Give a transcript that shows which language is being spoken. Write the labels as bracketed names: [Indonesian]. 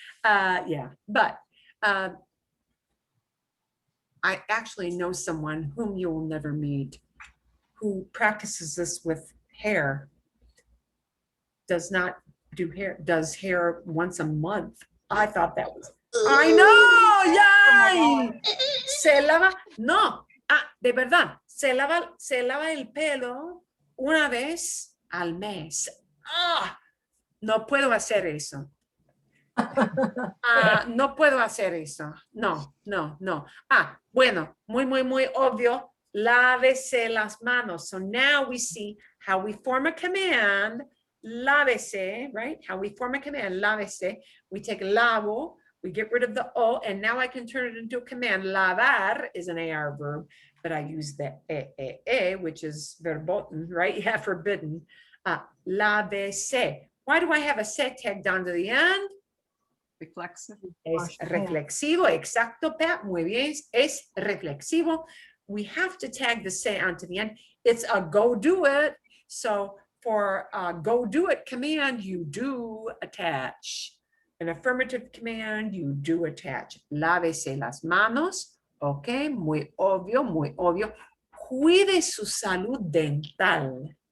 [English] Yeah, but I actually know someone whom you will never meet who practices this with hair. Does not do hair, does hair once a month. I thought that was, I know, yay! [Spanish] Se lava, no, de verdad, se lava el pelo una vez al mes. No puedo hacer eso. No puedo hacer eso. No. Bueno, muy obvio. Lávese las manos. [English] So now we see how we form a command lávese, right? How we form a command, lávese. We take lavo, we get rid of the O, and now I can turn it into a command. Lavar is an AR verb, but I use the which is verboten, right? Yeah, forbidden. Lávese. Why do I have a se tagged onto the end? Reflexive. [Spanish] Es reflexivo, exacto, Pat, muy bien, es reflexivo. [English] We have to tag the se onto the end. It's a go do it. So for a go do it command, you do attach. An affirmative command, you do attach. [Spanish] Lávese las manos. Ok, muy obvio, muy obvio. Cuide su salud dental.